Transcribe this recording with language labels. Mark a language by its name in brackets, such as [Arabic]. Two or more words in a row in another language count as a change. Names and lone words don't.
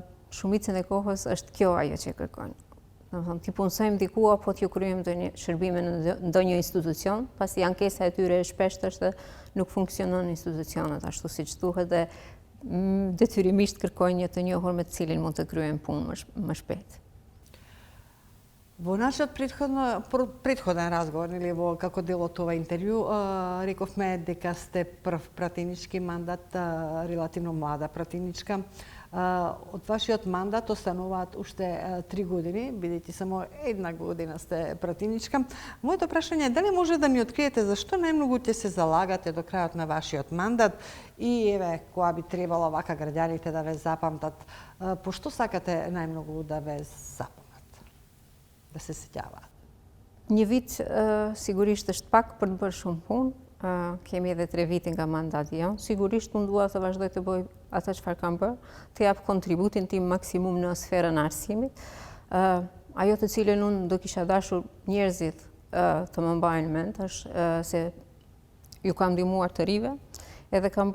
[Albanian] Shumicën e kohës është kjo ajo që kërkojnë. Domethënë, ti punësojmë diku apo t'ju kryejmë ndonjë shërbime në ndonjë institucion, pasi ankesa e tyre shpesh është nuk funksionon institucionet ashtu siç thuhet dhe detyrimisht kërkojnë një të njohur me të cilin mund të kryejmë punë më shpejt. [Macedonian] Во нашиот претходен разговор, или како дел од ова интервју, рековме дека сте прв пратенички мандат, релативно млада пратеничка. Од вашиот мандат остануваат уште 3 години, бидејќи само 1 година сте пратеничка. Моето прашање е дали може да ни откриете зашто најмногу ќе се залагате до крајот на вашиот мандат и еве кога би требало вака граѓаните да ве запамтат, по што сакате најмногу да ве запамтат, да се сеќаваат? [Albanian] Një vit sigurisht është pak për të bërë shumë punë, kemi edhe 3 vite nga mandati jam. Sigurisht unë dua të vazhdoj të bëj atë çfarë kam bërë, të jap kontributin tim maksimum në sferën e arsimit. Ajo të cilën unë do kisha dashur njerëzit të më mbajnë mend është se ju kam ndihmuar të rive, edhe kam